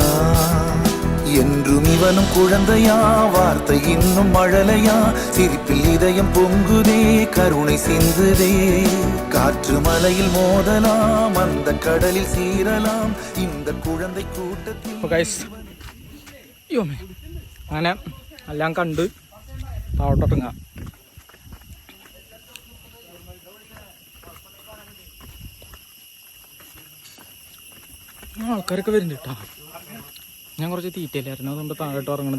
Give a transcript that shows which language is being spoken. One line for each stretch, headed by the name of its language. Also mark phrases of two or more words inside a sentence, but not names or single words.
Tamil: என்றும் இவனும் குழந்தையா, வார்த்தை இன்னும் மழலையா, சிரிப்பில் இதயம் பொங்குதே, கருணை சிந்துதே. காற்று மலையில் மோதலாம், அந்த கடலில் சீரலாம், இந்த குழந்தை கூட்டத்தில்.
Malayalam: അങ്ങനെ എല്ലാം കണ്ട് താഴോട്ടിറങ്ങാം. ആൾക്കാരൊക്കെ വരുന്നുണ്ട് കേട്ടോ. ഞാൻ കുറച്ച് തീറ്റയില്ലായിരുന്നു, അതുകൊണ്ട് താഴോട്ട് ഇറങ്ങണത്.